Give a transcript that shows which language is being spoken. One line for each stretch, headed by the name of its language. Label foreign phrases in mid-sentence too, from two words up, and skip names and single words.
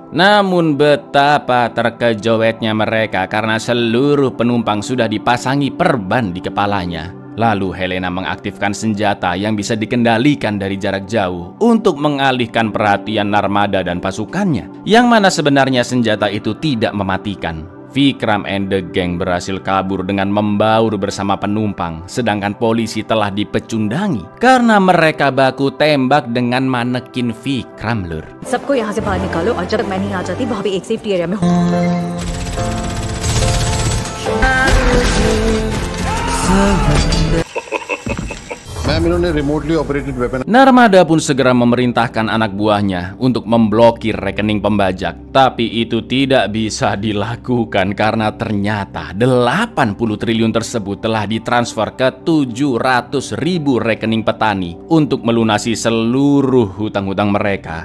Indonesian: Namun betapa terkejutnya mereka karena seluruh penumpang sudah dipasangi perban di kepalanya. Lalu Helena mengaktifkan senjata yang bisa dikendalikan dari jarak jauh untuk mengalihkan perhatian Narmada dan pasukannya, yang mana sebenarnya senjata itu tidak mematikan.
English: Vikram and the gang
Indonesian: berhasil kabur dengan membaur bersama penumpang, sedangkan polisi telah dipecundangi karena mereka baku tembak dengan manekin Vikram lur.
Hindi: सबको यहाँ से बाहर निकालो और जब तक मैं नहीं आ जाती भाभी एक
English: safety area
Hindi: में
Indonesian: Narmada pun segera memerintahkan anak buahnya untuk memblokir rekening pembajak. Tapi itu tidak bisa dilakukan karena ternyata 80 triliun tersebut telah ditransfer ke 700.000 rekening petani untuk melunasi seluruh hutang-hutang mereka.